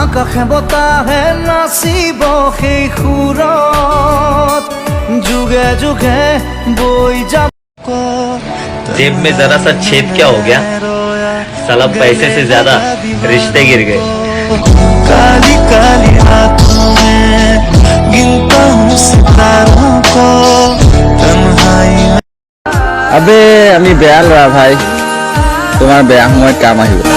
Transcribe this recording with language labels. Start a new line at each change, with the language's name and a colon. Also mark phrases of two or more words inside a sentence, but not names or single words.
Assamese: আকাশে বতাহে নাচিব সেই সুৰত যুগে যুগে বৈ যাব
Hindi: जेब में जरा सा छेद क्या हो गया साला पैसे से ज्यादा रिश्ते गिर गए काली काली रातों में गिनता हूँ सितारों को तन्हाई में
Assamese: अबे আমি বেয়া লৰা ভাই তোমাৰ বেয়া সময়ত কাম আহিব